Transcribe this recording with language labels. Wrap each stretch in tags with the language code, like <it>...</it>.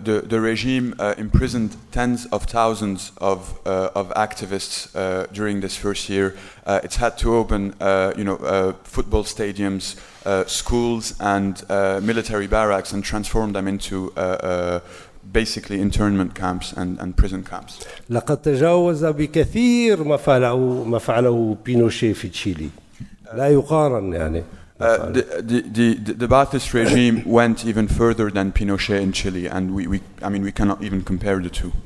<en>The regime imprisoned tens of thousands of activists during this first year. It's had to open football stadiums, schools and military barracks and transform them into basically internment camps and prison camps.</en> <ar>لقد تجاوز بكثير ما فعله بينوشي في تشيلي. لا يقارن يعني.</ar> <en>The Ba'athist regime went even further than Pinochet in Chile, and we cannot even compare the two.</en>